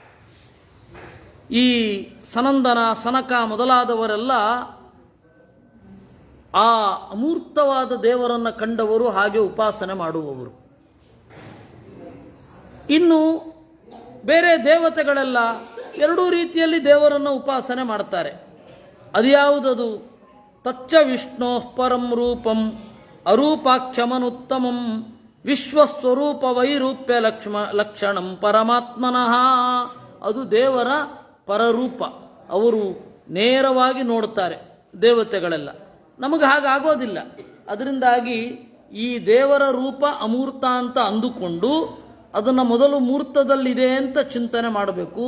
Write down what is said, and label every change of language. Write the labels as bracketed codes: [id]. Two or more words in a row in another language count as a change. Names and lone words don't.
[kn] ಈ ಸನಂದನ, ಸನಕ ಮೊದಲಾದವರೆಲ್ಲ ಆ ಅಮೂರ್ತವಾದ ದೇವರನ್ನು ಕಂಡವರು, ಹಾಗೆ ಉಪಾಸನೆ ಮಾಡುವವರು. ಇನ್ನು ಬೇರೆ ದೇವತೆಗಳೆಲ್ಲ ಎರಡೂ ರೀತಿಯಲ್ಲಿ ದೇವರನ್ನು ಉಪಾಸನೆ ಮಾಡ್ತಾರೆ. ಅದ್ಯಾವುದದು? [sa] ತಚ್ಚ ವಿಷ್ಣೋ ಪರಂ ರೂಪಂ ಅರೂಪಾಕ್ಷಮನುತ್ತಮಂ ವಿಶ್ವಸ್ವರೂಪ ವೈರೂಪ್ಯ ಲಕ್ಷಣಂ ಪರಮಾತ್ಮನಃ. [kn] ಅದು ದೇವರ ಪರರೂಪ. ಅವರು ನೇರವಾಗಿ ನೋಡ್ತಾರೆ ದೇವತೆಗಳೆಲ್ಲ. ನಮಗೆ ಹಾಗಾಗೋದಿಲ್ಲ. ಅದರಿಂದಾಗಿ ಈ ದೇವರ ರೂಪ ಅಮೂರ್ತ ಅಂತ ಅಂದುಕೊಂಡು ಅದನ್ನು ಮೊದಲು ಮೂರ್ತದಲ್ಲಿದೆ ಅಂತ ಚಿಂತನೆ ಮಾಡಬೇಕು.